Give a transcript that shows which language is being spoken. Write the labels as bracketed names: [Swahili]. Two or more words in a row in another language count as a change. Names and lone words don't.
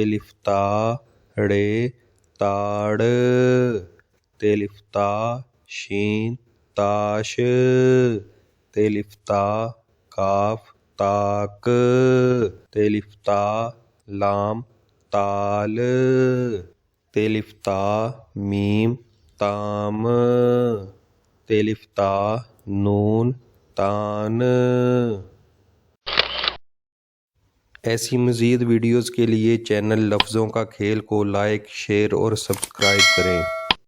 [Punjabi] الف تا ڑے تاڑ، تے الف تا شین تاش، تے الف تا کاف تاک، تے الف تا لام تال، تے الف تا میم تام، تے الف تا نون تان۔ [Urdu] ایسی مزید ویڈیوز کے لیے چینل لفظوں کا کھیل کو لائک، شیئر اور سبسکرائب کریں۔